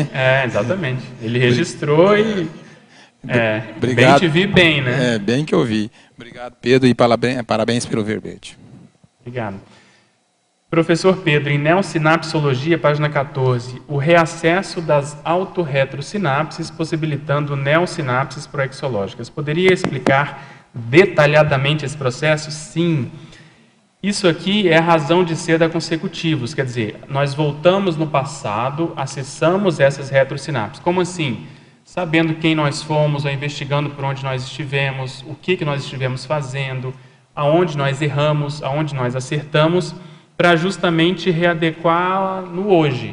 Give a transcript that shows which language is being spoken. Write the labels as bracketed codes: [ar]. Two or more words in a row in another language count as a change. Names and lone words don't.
[pt] Exatamente. Ele registrou e... Obrigado. BEM-TV bem, né? Bem que eu vi. Obrigado, Pedro, e parabéns pelo verbete. Obrigado. Professor Pedro, em neossinapsologia, página 14, o reacesso das autorretrosinapses, possibilitando neossinapses proexológicas. Poderia explicar detalhadamente esse processo? Sim. Isso aqui é a razão de ser da consecutivos, quer dizer, nós voltamos no passado, acessamos essas retrosinapses. Como assim? Sabendo quem nós fomos, ou investigando por onde nós estivemos, o que nós estivemos fazendo, aonde nós erramos, aonde nós acertamos, para justamente readequar no hoje.